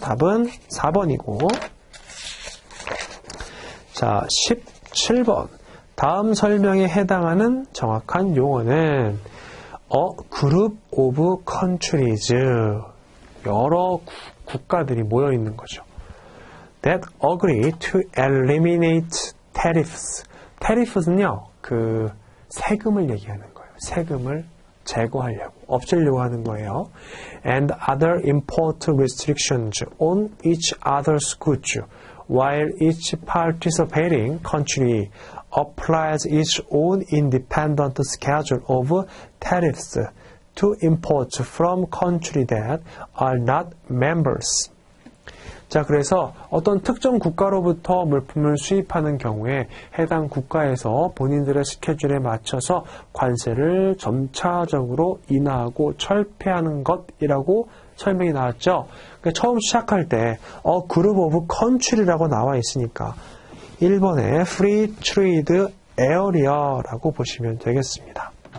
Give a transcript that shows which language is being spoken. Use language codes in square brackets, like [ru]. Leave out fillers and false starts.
[ko] 답은 4번이고, 자, 17번. 다음 설명에 해당하는 정확한 용어는 [en] A group of countries, [ko] 여러 국가들이 모여 있는 거죠. [en] That agree to eliminate tariffs. [ko] tariffs는요, 그 세금을 얘기하는 거예요. 세금을 제거하려고, 없애려고 하는 거예요. [en] And other import restrictions on each other's goods, while each participating country applies its own independent schedule of tariffs to imports from countries that are not members. [ko] 자, 그래서 어떤 특정 국가로부터 물품을 수입하는 경우에 해당 국가에서 본인들의 스케줄에 맞춰서 관세를 점차적으로 인하하고 철폐하는 것이라고 설명이 나왔죠. 그러니까 처음 시작할 때 그룹 오브 컨트리라고 나와 있으니까 1번에 Free Trade Area라고 보시면 되겠습니다.